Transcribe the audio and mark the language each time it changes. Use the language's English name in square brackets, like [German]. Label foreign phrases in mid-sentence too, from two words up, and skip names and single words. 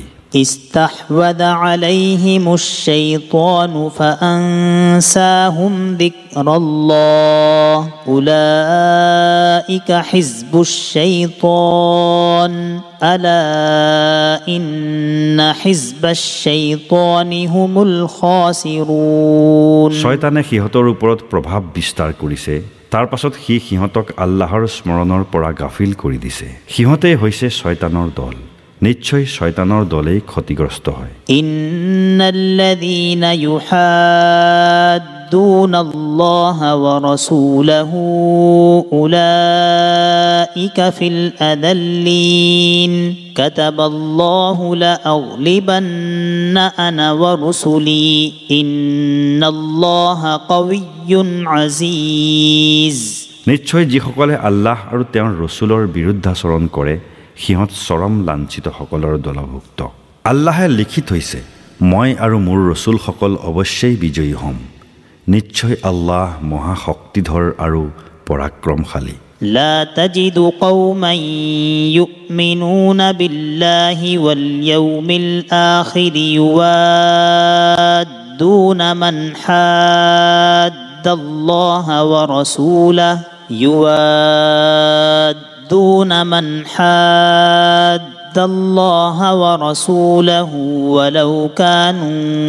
[Arabic] استحوذ عليهم الشيطان فأنساهم ذكر الله أولئك حزب الشيطان ألا إن حزب الشيطان هم الخاسرون [Assamese] শয়তানে সিহঁতৰ ওপৰত প্ৰভাৱ বিস্তাৰ কৰিছে, তাৰ পাছত সিহঁতক আল্লাহৰ স্মৰণৰ পৰা গাফিল কৰি দিছে। সিহঁতেই হৈছে শয়তানৰ দল। নিশ্চয় শয়তানৰ দলেই ক্ষতিগ্ৰস্ত হয়। [Arabic] إن الذين يحادون الله ورسوله أولئك في الأذلين كتب الله لأغلبن أنا ورسلي إن الله قوي عزيز. [Assamese] নিশ্চয় যিসকলে আল্লাহ আৰু তেওঁৰ ৰসুলৰ বিৰুদ্ধাচৰণ কৰে সিহঁত চৰম লাঞ্ছিতসকলৰ দলভুক্ত। আল্লাহে লিখি থৈছে মই আৰু মোৰ ৰসুলসকল অৱশ্যেই বিজয়ী হ'ম নিশ্চয় আল্লাহ মহাশক্তিধৰ আৰু পৰাক্ৰমশালী [Arabic] لا تجد قوما يؤمنون بالله واليوم الآخر يوادون من حاد الله ورسوله الله ورسوله ولو كانوا